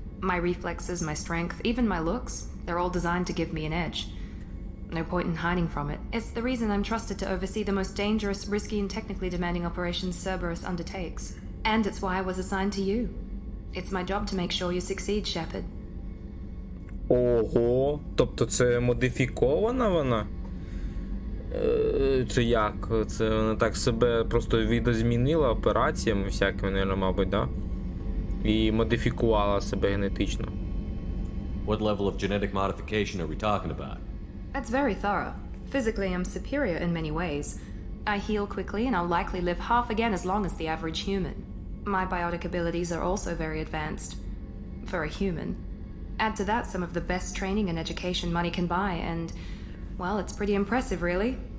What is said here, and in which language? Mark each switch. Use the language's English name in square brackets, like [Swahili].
[English] My reflexes, my strength, even my looks, they're all designed to give me an edge. No point in hiding from it. It's the reason I'm trusted to oversee the most dangerous, risky, and technically demanding operations Cerberus undertakes. And it's why I was assigned to you. It's my job to make sure you succeed, Shepard. [Ukrainian] Ого, тобто це модифікована вона? Чи як? Це вона так себе просто відозмінила операціями всякими, мабуть, да? І модифікувала себе генетично. [English] What level of genetic modification are we talking about? That's very thorough. Physically, I'm superior in many ways. I heal quickly, and I'll likely live half again as long as the average human. My biotic abilities are also very advanced. For a human. Add to that some of the best training and education money can buy, and, well, it's pretty impressive, really.